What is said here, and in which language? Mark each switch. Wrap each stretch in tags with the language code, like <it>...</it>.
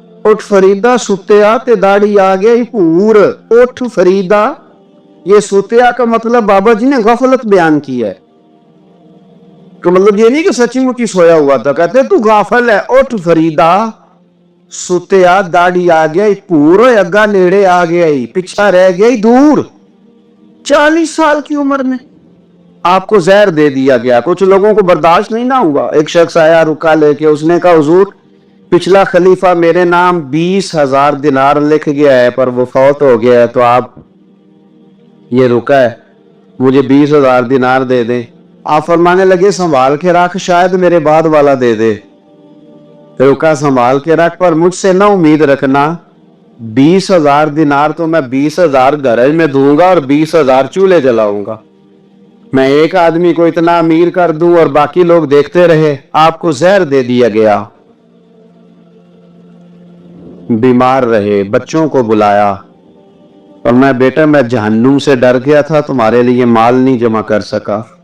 <pa>اٹھ فریدا ستیا تے داڑھی آ گئی پور.</pa> <ur>اٹھ فریدا, یہ ستیا کا مطلب بابا جی نے غفلت بیان کی ہے. تو مطلب یہ نہیں کہ سچی مچی سویا ہوا تھا, کہتے تو غافل ہے.</ur> <pa>اٹھ فریدا ستیا داڑھی آ گئی پور, اگا نیڑے آ گئی پیچھا رہ گئی دور.</pa> <ur>40 سال کی عمر میں آپ کو زہر دے دیا گیا. کچھ لوگوں کو برداشت نہیں نہ ہوا. ایک شخص آیا رکا لے کے, اس نے کہا حضور پچھلا خلیفہ میرے نام 20,000 دینار لکھ گیا ہے پر وہ فوت ہو گیا ہے, تو آپ یہ رکا ہے, مجھے 20,000 دینار دے دیں. آپ فرمانے لگے سنبھال کے رکھ, شاید میرے بعد والا دے دے. رکا سنبھال کے رکھ, پر مجھ سے نہ امید رکھنا. 20,000 دینار تو میں 20,000 گھرج میں دوں گا اور 20,000 چولہے جلاؤں گا. میں ایک آدمی کو اتنا امیر کر دوں اور باقی لوگ دیکھتے رہے. آپ کو زہر دے دیا گیا, بیمار رہے, بچوں کو بلایا اور میں بیٹا میں جہنم سے ڈر گیا تھا, تمہارے لیے مال نہیں جمع کر سکا.</ur>